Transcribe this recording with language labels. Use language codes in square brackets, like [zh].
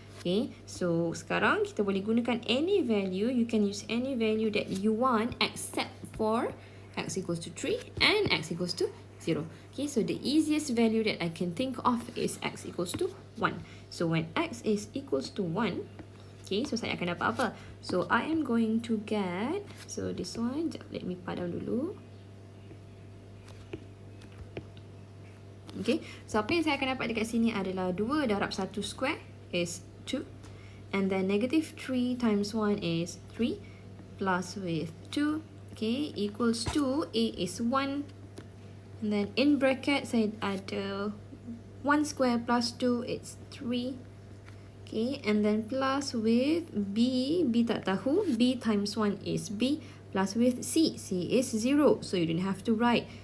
[ms] Okay, so sekarang kita boleh gunakan [en] any value. You can use any value that you want except for X equals to 3 and X equals to 0. Okay, so the easiest value that I can think of is X equals to 1. So when X is equals to 1, okay, so [ms] saya akan dapat apa? [en] So I am going to get, so this one, let me [ms] padam dulu. Okay, so apa yang saya akan dapat dekat sini adalah 2 darab 1 [en] square is 2. And then negative 3 times 1 is 3. Plus with 2, okay, equals to A is 1. And then in bracket [ms] saya ada [en] 1 square plus 2, it's 3. Okay, and then plus with B, B [ms] tak tahu, [en] B times 1 is B, plus with C, C is 0, so you don't have to write.